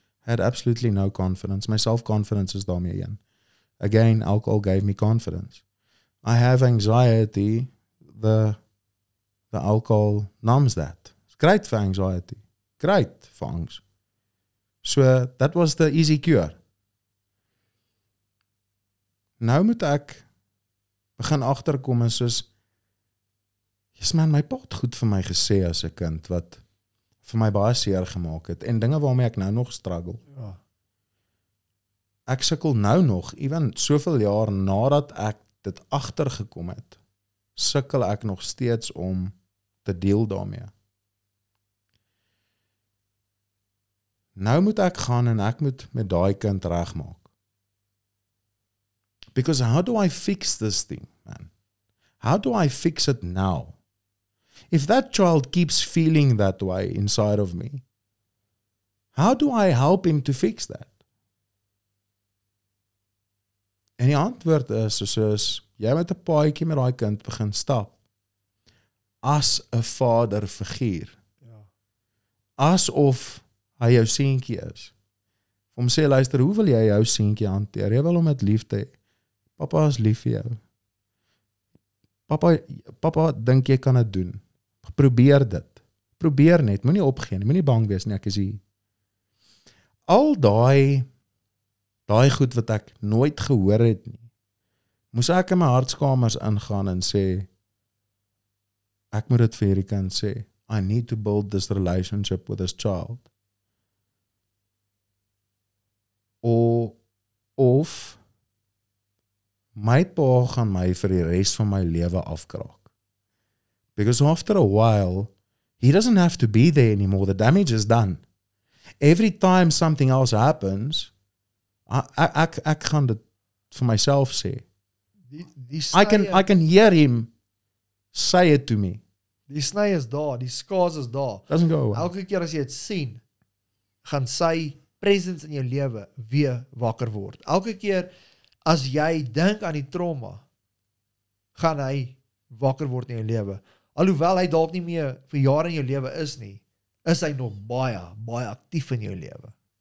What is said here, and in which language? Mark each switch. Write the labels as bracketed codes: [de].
[en] I had absolutely no confidence. My self-confidence [af] is daarmee een. [en] Again, alcohol gave me confidence. I have anxiety, the alcohol numbs that. It's great for anxiety. Great for angst. So, that was the easy cure. [af] Nou moet ek begin agterkom en soos, [en] yes man, [af] my pa het goed vir my gesê as 'n kind, wat vir my baie seer gemaak het, en dinge waarmee ek nou nog struggle. Ja. Ek sukkel nou nog, even soveel jaar nadat ek dit agtergekom het, sukkel ek nog steeds om te deel daarmee. Nou moet ek gaan en ek moet met daai kind regmaak. [en] Because how do I fix this thing, man? How do I fix it now? If that child keeps feeling that way inside of me, how do I help him to fix that? [af] En die antwoord is, soos jy met 'n paadjie met daai kind begin stap, as 'n vaderfiguur, asof hy jou seentjie is. Om sê, luister, hoe wil jy jou seentjie hanteer? Jy wil hom met liefde hê. Papa is lief vir jou. Papa dink jy kan dit doen. Probeer dit. Probeer net, moenie opgee nie, moenie bang wees nie, ek is hier. Al daai goed wat ek nooit gehoor het nie, moes ek in my hartskamers ingaan en sê, ek moet dit vir hierdie kind sê, [en] I need to build this relationship with this child. [af] Of my pa gaan my vir die res van my lewe afkraak. [en] Because after a while, he doesn't have to be there anymore. The damage is done. Every time something else happens, [af] ek gaan dit vir myself sê. [en] I can hear him say it to me. [af] Die sny is daar, die skaars is daar. [en] Doesn't go away. [af] Elke keer as jy dit sien, gaan sy presence in jou lewe weer wakker word. Elke keer as jy dink aan die trauma, gaan hy wakker word in jou lewe. Alhoewel hy dalk nie meer vir jare in jou lewe is nie, is hy nog baie, baie aktief in jou lewe.